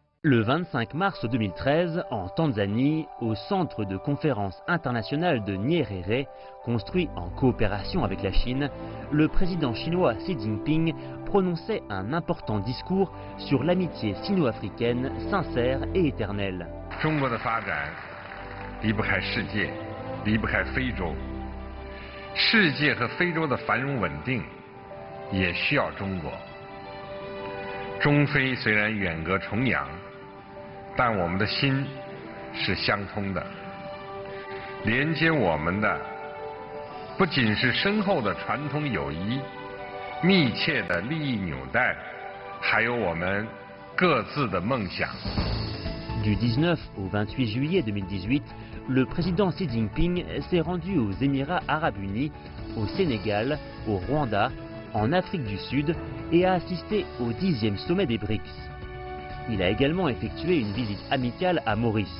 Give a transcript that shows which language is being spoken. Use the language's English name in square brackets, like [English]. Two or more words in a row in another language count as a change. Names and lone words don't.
[French] Le 25 mars 2013, en Tanzanie, au centre de conférence internationale de Nyerere, construit en coopération avec la Chine, le président chinois Xi Jinping prononçait un important discours sur l'amitié sino-africaine sincère et éternelle. [Chinese] 中国的发展离不开世界，离不开非洲。世界和非洲的繁荣稳定也需要中国。中非虽然远隔重洋，但我们的心是相通的。连接我们的不仅是深厚的传统友谊、密切的利益纽带，还有我们各自的梦想。 [French] Du 19 au 28 juillet 2018, le président Xi Jinping s'est rendu aux Émirats arabes unis, au Sénégal, au Rwanda, en Afrique du Sud et a assisté au 10e sommet des BRICS. Il a également effectué une visite amicale à Maurice.